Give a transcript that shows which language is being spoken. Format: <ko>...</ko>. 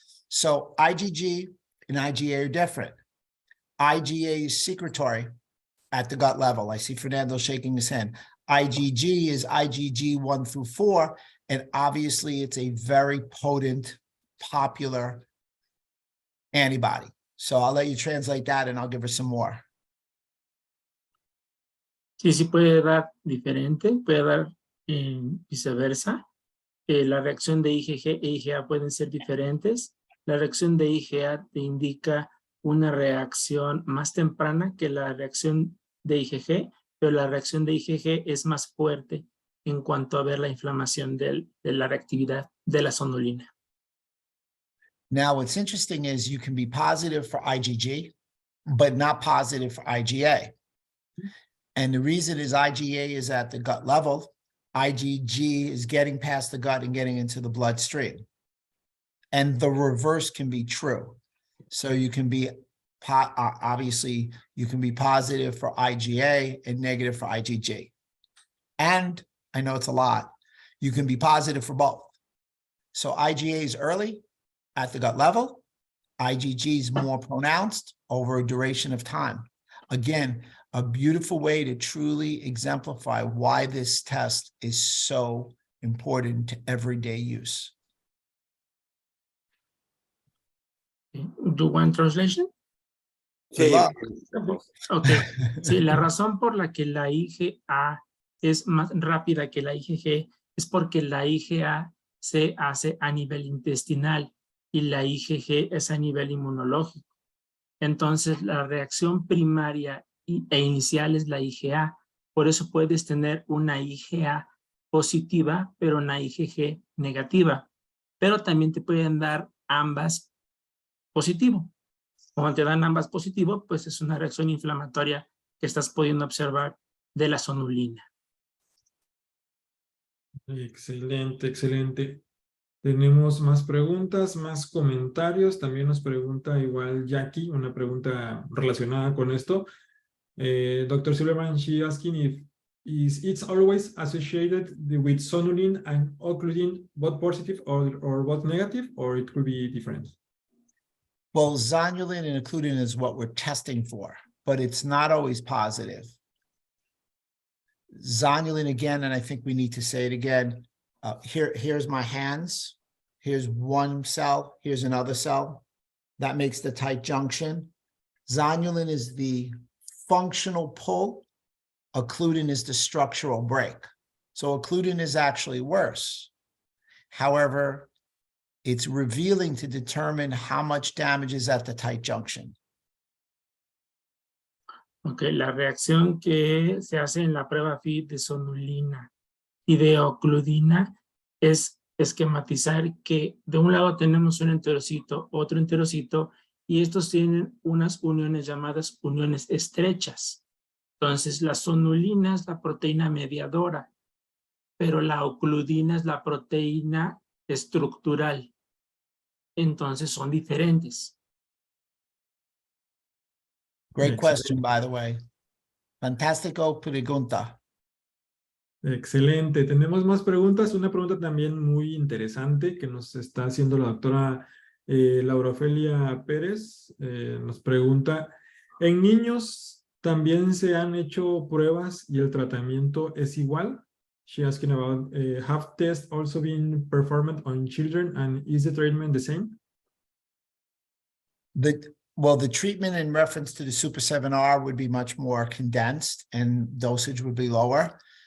<en>So IgG and IgA are different. IgA is secretory at the gut level. I see Fernando shaking his hand. IgG is IgG 1 through 4, and obviously it's a very potent, popular antibody. So I'll let you translate that and I'll give her some more.</en> <es>Sí puede dar diferente, puede dar viceversa. La reacción de IgG e IgA pueden ser diferentes. La reacción de IgA te indica una reacción más temprana que la reacción de IgG, pero la reacción de IgG es más fuerte en cuanto a ver la inflamación de la reactividad de la zonulina.</es> <en>Now, what's interesting is you can be positive for IgG, but not positive for IgA. And the reason is IgA is at the gut level. IgG is getting past the gut and getting into the bloodstream. And the reverse can be true. So you can be, obviously, you can be positive for IgA and negative for IgG. And I know it's a lot, you can be positive for both. So IgA is early at the gut level. IgG is more pronounced over a duration of time. Again, a beautiful way to truly exemplify why this test is so important to everyday use. Do you want translation?</en> <es>Sí.</es> <en>Okay.</en> <es>Sí, la razón por la que la IgA es más rápida que la IgG es porque la IgA se hace a nivel intestinal y la IgG es a nivel inmunológico. Entonces, la reacción primaria e inicial es la IgA. Por eso puedes tener una IgA positiva, pero una IgG negativa. Pero también te pueden dar ambas positivo. Cuando te dan ambas positivo, pues es una reacción inflamatoria que estás pudiendo observar de la zonulina. Excelente, excelente. Tenemos más preguntas, más comentarios. También nos pregunta igual Jackie, una pregunta relacionada con esto.</es> <en>Dr. Silverman, she asking if it's always associated with zonulin and occludin, both positive or both negative, or it could be different? Well, zonulin and occludin is what we're testing for, but it's not always positive. Zonulin again, and I think we need to say it again. Here's my hands. Here's one cell. Here's another cell. That makes the tight junction. Zonulin is the functional pull. Occludin is the structural break. So occludin is actually worse. However, it's revealing to determine how much damage is at the tight junction.</en> <es>Okay, la reacción que se hace en la prueba FIT de zonulina y de ocludina es esquematizar que de un lado tenemos un enterocito, otro enterocito, y estos tienen unas uniones llamadas uniones estrechas. Entonces, la zonulina es la proteína mediadora, pero la ocludina es la proteína estructural. Entonces, son diferentes.</es> <en>Great question, by the way.</en> <es>Fantástico pregunta. Excelente. Tenemos más preguntas. Una pregunta también muy interesante que nos está haciendo la doctora Laura Ofelia Pérez. Nos pregunta, ¿en niños también se han hecho pruebas y el tratamiento es igual?</es> <en>She asking about, have tests also been performed on children and is the treatment the same? Well, the treatment in reference to the Super 7R would be much more condensed and dosage would be lower.</en>